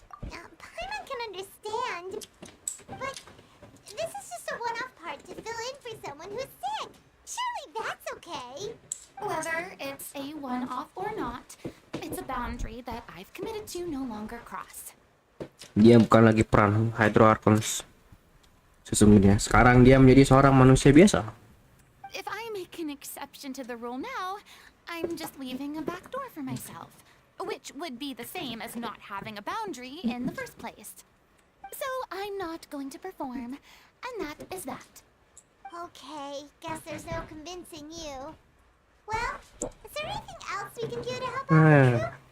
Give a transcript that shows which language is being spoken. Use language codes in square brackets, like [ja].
[en] Paimon can understand, but this is just a one-off part to fill in for someone who's sick. Surely that's okay. Whether it's a one-off or not, it's a boundary that I've committed to no longer cross. [id] Dia bukan lagi peran Hydro Archon sesungguhnya. Sekarang dia menjadi seorang manusia biasa. [en] If I make an exception to the rule now, I'm just leaving a back door for myself, which would be the same as not having a boundary in the first place. So I'm not going to perform, and that is that. Okay, guess there's no convincing you. Well, is there anything else we can do to help out you?